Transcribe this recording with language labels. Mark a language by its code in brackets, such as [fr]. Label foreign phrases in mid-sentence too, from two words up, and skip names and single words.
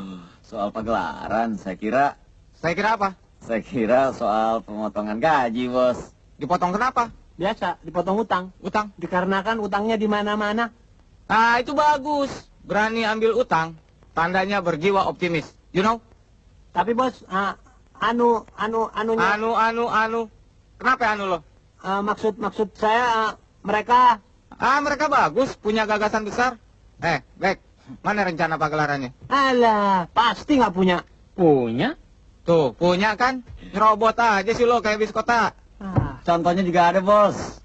[id] soal pagelaran, saya kira apa? Saya kira soal pemotongan gaji, Bos. Dipotong kenapa? Biasa, dipotong utang. Utang. Dikarenakan utangnya di mana-mana. Ah, itu bagus. Berani ambil utang, tandanya berjiwa optimis. [en] You know? [id] Tapi, Bos, anunya... Anu. Kenapa anu lo? Maksud saya, mereka... Mereka bagus, punya gagasan besar. Bek, mana rencana pagelarannya? Alah, pasti nggak punya. Punya? Tuh, punya kan? Nyerobot aja sih lo kayak bis kota. Contohnya juga ada, Bos.